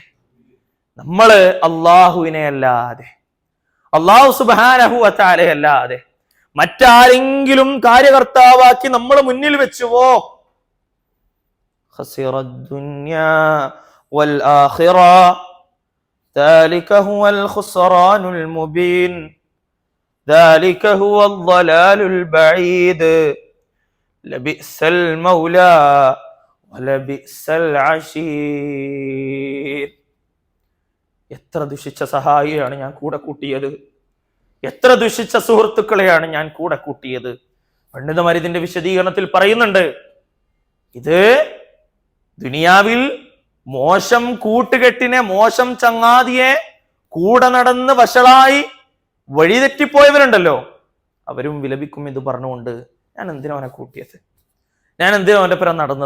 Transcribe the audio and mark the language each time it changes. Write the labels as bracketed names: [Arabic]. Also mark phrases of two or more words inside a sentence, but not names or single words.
[Malayalam] നമ്മള് അള്ളാഹുവിനെ അല്ലാതെ, [Arabic] الله سبحانه وتعالى [Malayalam] അല്ലാതെ മറ്റാരെങ്കിലും കാര്യകർത്താവാക്കി നമ്മൾ മുന്നിൽ വെച്ചുവോ, [Arabic] خسر الدنيا والآخرة ذلك هو الخسران المبين ذلك هو الضلال البعيد لبئس المولى ولبئس العشير. [Malayalam] എത്ര ദുഷിച്ച സഹായിയാണ് ഞാൻ കൂടെ കൂട്ടിയത്, എത്ര ദുഷിച്ച സുഹൃത്തുക്കളെയാണ് ഞാൻ കൂടെ കൂട്ടിയത്. പണ്ഡിതന്മാർ ഇതിന്റെ വിശദീകരണത്തിൽ പറയുന്നുണ്ട്, ഇത് ദുനിയാവിൽ മോശം കൂട്ടുകെട്ടിനെ, മോശം ചങ്ങാതിയെ കൂടെ നടന്ന് വഷളായി വഴിതെറ്റിപ്പോയവരുണ്ടല്ലോ, അവരും വിലപിക്കും ഇത് പറഞ്ഞുകൊണ്ട്, ഞാൻ എന്തിനാ അവനെ കൂട്ടിയത്, ഞാൻ എന്തിനാ അവന്റെ പുറം നടന്നത്.